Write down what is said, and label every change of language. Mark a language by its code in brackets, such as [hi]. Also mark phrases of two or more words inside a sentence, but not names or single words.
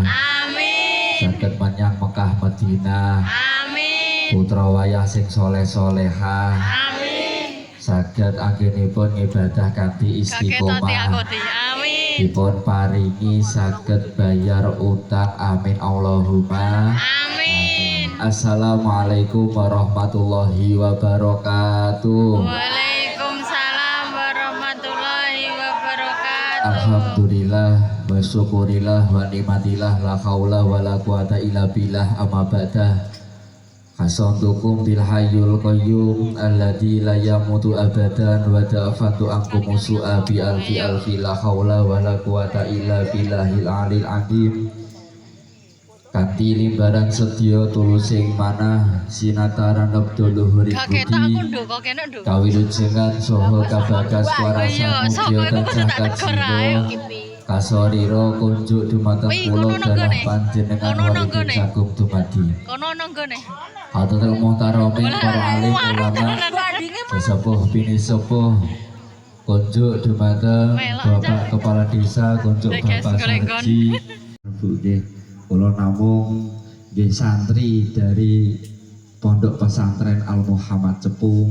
[jv] Amin. Saged menyang Mekah Madinah. Amin. Putra wayah sing soleh-solehah. Amin. Saged anggenipun ngibadah kanthi istiqomah. Amin. Dipun paringi saged bayar utang. [ar] آمين اللهم. [jv] Amin. [ar] السلام عليكم ورحمة الله وبركاته. وعليكم السلام ورحمة الله وبركاته. الحمد لله والشكر لله والنعمة لله لا حول ولا قوة إلا بالله أما بعد. حصنتكم بالحي القيوم الذي لا يموت أبدا ودفعت عنكم السوء بألف ألف لا حول ولا قوة إلا بالله العلي العظيم. [jv] Kanthi limbaran sedya tulusing manah sinataran abdul luhuri budi kawilujengan saha kabagas warasa mudya tansah kajiwa kasorira kunjuk dumateng kula dalah panjenengan waripun sagung dumadi [ar] حضرة المحترمين [jv] para alim ulama sesepuh bini sepuh kunjuk dumateng Bapak Kepala Desa kunjuk Bapak Sarji kula namung nggih santri dari Pondok Pesantren Al Muhammad Cepu.